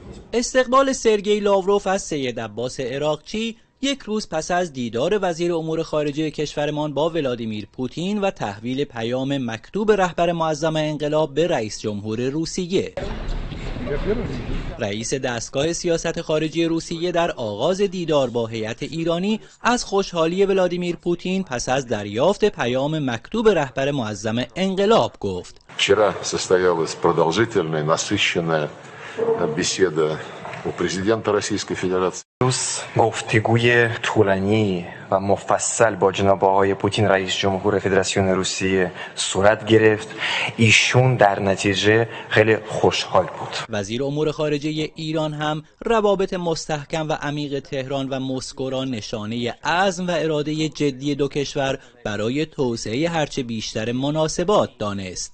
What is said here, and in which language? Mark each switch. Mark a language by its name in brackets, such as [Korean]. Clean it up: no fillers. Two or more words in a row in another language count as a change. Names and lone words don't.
[Persian] استقبال سرگئی لاوروف از سید عباس عراقچی یک روز پس از دیدار وزیر امور خارجه کشورمان با ولادیمیر پوتین و تحویل پیام مکتوب رهبر معظم انقلاب به رئیس جمهور روسیه. رئیس دستگاه سیاست خارجی روسیه در آغاز دیدار با هیئت ایرانی از خوشحالی ولادیمیر پوتین پس از دریافت پیام مکتوب رهبر معظم انقلاب گفت: [Russian] Вчера состоялась продолжительная, насыщенная беседа у президента Российской Федерации. [Persian] گفتگوی طولانی و مفصل با جناب آقای پوتین رئیس جمهور فدراسیون روسیه صورت گرفت. ایشون در نتیجه خیلی خوشحال بود. وزیر امور خارجه ایران هم روابط مستحکم و عمیق تهران و مسکو را نشانه عزم و اراده جدی دو کشور برای توسعه هرچه بیشتر مناسبات دانست.